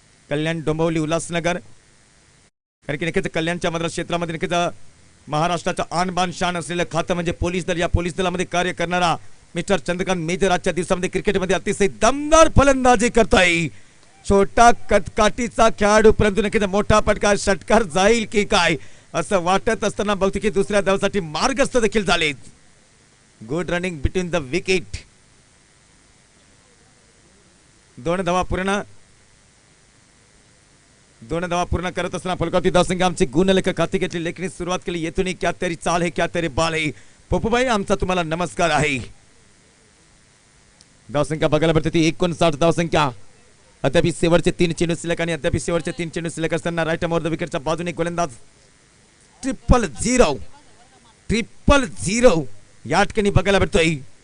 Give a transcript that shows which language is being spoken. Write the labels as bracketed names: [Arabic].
[Marathi] कल्याण, डोंबिवली, उल्हासनगर, कारण की नक्कीच कल्याणच्या मधल्या क्षेत्रामध्ये नक्कीच महाराष्ट्राचा आणबाण शान असलेलं खातं म्हणजे पोलीस दल. या पोलीस दलामध्ये कार्य करणारा मिस्टर चंद्रकांत मेजर आजच्या दिवसामध्ये क्रिकेटमध्ये अतिशय दमदार फलंदाजी करताय. छोटा कटकाटीचा खेळाडू, परंतु नक्कीच मोठा फटका, षटकार जाईल की काय असं वाटत असताना बघतो की दुसऱ्या धावासाठी मार्गस्थ देखील झाले. [English] Good running between the wicket. [Marathi] 2 धावा पूर्ण करत असताना फलकावरती धावसंख्या आमची गुणलेखक हाती घेतली, लेखनी सुरुवात केली. येथून [Hindi] क्या तेरी चाल है, क्या तेरे बाल है. [Marathi] पप्पूबाई आमचा तुम्हाला नमस्कार आहे. धावसंख्या बघायला भेटते ती 59 धावसंख्या. अद्याप शेवटचे 3 चेंडू शिल्लक आणि अद्याप शेवटचे 3 चेंडू शिल्लक असताना राईट मोर द विकेटच्या बाजूने गोलंदाज 0-0 या ठिकाणी बघायला भेटतोय.